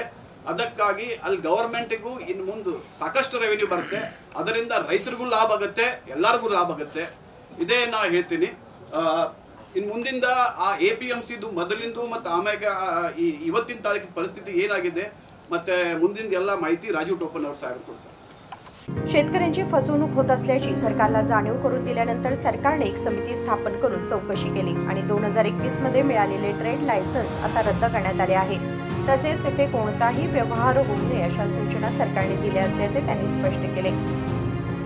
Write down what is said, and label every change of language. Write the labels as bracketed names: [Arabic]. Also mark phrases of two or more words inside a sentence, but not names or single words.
[Kannada] ಅದಕ್ಕಾಗಿ ಅಲ್ಲಿ ಗವರ್ಮೆಂಟಿಗೂ ಇನ್ನು ಮುಂದೆ ಸಾಕಷ್ಟು ರೆವೆನ್ಯೂ ಬರುತ್ತೆ. ಅದರಿಂದ ರೈತರಿಗೂ ಲಾಭ ಆಗುತ್ತೆ, ಎಲ್ಲರಿಗೂ ಲಾಭ ಆಗುತ್ತೆ. ಇದೇ ನಾ ಹೇಳ್ತೀನಿ. ಇನ್ನು ಮುಂದಿಂದ ಆ APMCದು ಮೊದಲಿಂದು ಮತ್ತು ಆಮ್ಯಾಗ ಇವತ್ತಿನ ತಾರೀಕಿನ ಪರಿಸ್ಥಿತಿ ಏನಾಗಿದೆ ಮತ್ತು ಮುಂದಿನ ಎಲ್ಲ माहिती राजू टोपन ಅವರು साहेब ಕೊಡ್ತಾರೆ. [Marathi] शेतकऱ्यांची फसवणूक होत असल्याची सरकारला जाणीव करून दिल्यानंतर सरकारने एक समिती स्थापन करून चौकशी केली आणि 2021 मध्ये मिळालेले [English] trade license [Marathi] आता रद्द करण्यात आले आहे. तसेच तेथे कोणताही व्यवहार होऊ नये अशा सूचना सरकारने दिल्या असल्याचे त्यांनी स्पष्ट केले.